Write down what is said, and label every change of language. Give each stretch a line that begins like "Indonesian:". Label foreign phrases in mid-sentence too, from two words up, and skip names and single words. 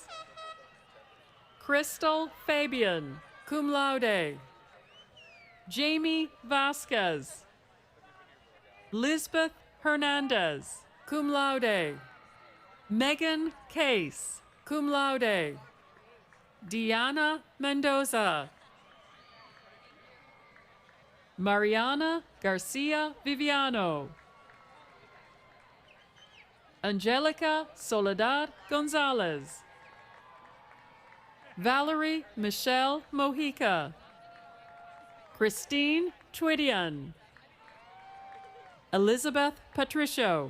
English: Crystal Fabian,
Latin: cum laude.
English: Jamie Vasquez. Lisbeth Hernandez,
Latin: cum laude.
English: Megan Case,
Latin: cum laude.
English: Diana Mendoza. Mariana Garcia Viviano. Angelica Soledad Gonzalez. Valerie Michelle Mojica. Christine Twidian. Elizabeth Patricio.